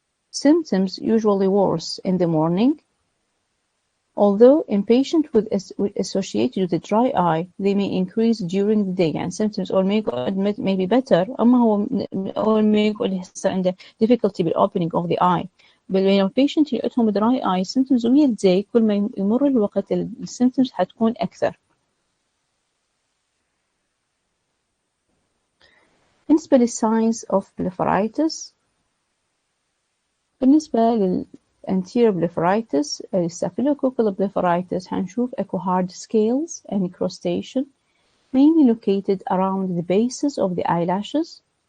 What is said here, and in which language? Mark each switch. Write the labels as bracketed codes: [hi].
[en] Symptoms usually worse in the morning, although in patients associated with a dry eye, they may increase during the day. And symptoms or may be better, [ar] أما هو أول ما يقعد يحصل عنده [en] difficulty بالopening of the eye. [ar] بينما البيشنت اللي عندهم dry eye symptoms ويا الداي كل ما يمر الوقت السيمتومز حتكون أكثر. بالنسبة للساينز [en] of blepharitis، بالنسبة للanterior blepharitis staphylococcal blepharitis [ar] هنشوف [en] echo hard scales and crustation mainly located around the bases of the eyelashes.